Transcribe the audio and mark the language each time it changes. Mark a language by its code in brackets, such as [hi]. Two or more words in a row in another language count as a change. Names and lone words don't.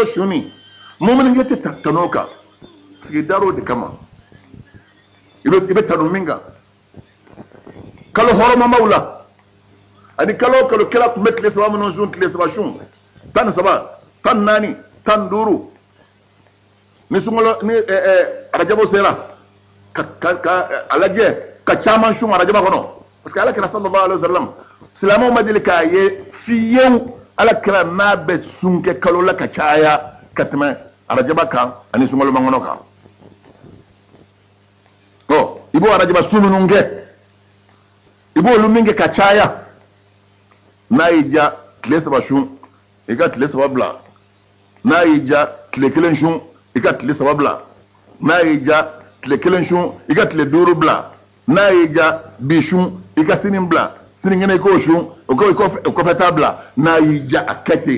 [bm] suni mumini ye tɛ tano kan [fr] parce que [bm] i dar'o de kama i bɛ tanu min kan kalo hɔrɔmamaw la ani kalo kalo kɛra tun bɛ tile 3 minnu sun tile 3 sun 13 14 15 ni sunkalo ni arajabo sera ka a lajɛ ka caman sun arajaba kɔnɔ [fr] parce que [bm] ala kira [ar] صلى الله عليه وسلم [bm] silamaw ma deli k'a ye fiyewu alakira n'a bɛ sun kɛ kalo la ka caya ka tɛmɛ arajaba kan ani sunkaloman kɔnɔ kan. I b'o arajaba sun minnu kɛ i b'olu min kɛ ka caya n'a y'i ja tile 3 sun i ka tile 3 bila, n'a y'i ja tile 1 sun i ka tile 3 bila, n'a y'i ja tile 1 sun i ka tile 5 bila, n'a y'i ja bi sun i ka sini bila, sinikɛnɛ i k'o sun o kɔfɛ taa bila, n'a y'i ja a kɛ ten.